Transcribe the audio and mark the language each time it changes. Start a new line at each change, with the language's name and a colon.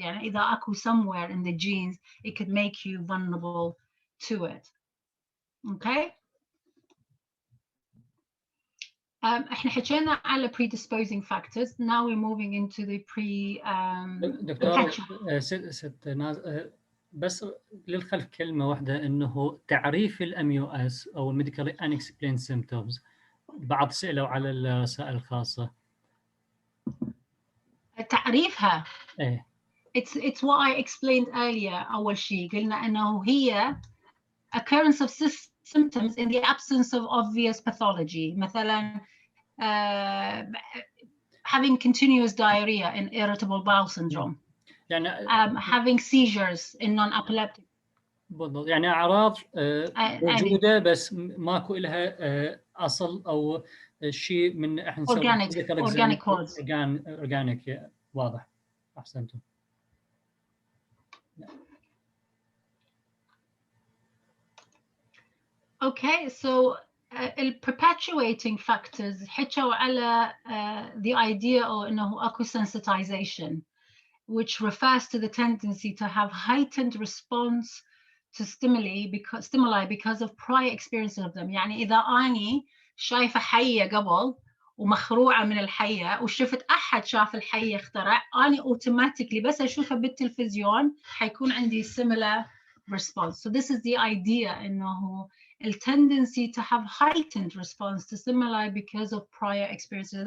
Arabic: يعني إذا أكو
English: somewhere in the genes, it could make you vulnerable to it. Okay.
Arabic: احنا حكينا على predisposing factors.
English: Now we're moving into the
Arabic: دكتور ست ناز، بس للخلف كلمة واحدة، إنه تعريف الMUS أو medically unexplained symptoms، بعض سألوا على الرسائل الخاصة. تعريفها إيه
English: it's what I explained earlier.
Arabic: أول شيء قلنا أنه هي
English: occurrence of symptoms in the absence of obvious pathology.
Arabic: مثلا
English: having continuous diarrhea in irritable bowel syndrome.
Arabic: يعني
English: having seizures in non-epileptic.
Arabic: بالضبط، يعني أعراض موجودة بس ماكو لها أصل أو شيء من احنا نسوي
English: organic cause.
Arabic: organic. واضح، أحسنتم.
English: Okay, so perpetuating factors
Arabic: حكوا على
English: the idea of
Arabic: إنه أكو
English: sensitization, which refers to the tendency to have heightened response to stimuli because of prior experiences of them.
Arabic: يعني إذا أني شايفة حية قبل ومخروعة من الحية وشفت أحد شاف الحية اخترع، أني automatically بس أشوفها بالتلفزيون حيكون عندي
English: similar response. So this is the idea
Arabic: إنه
English: tendency to have heightened response to stimuli because of prior experiences.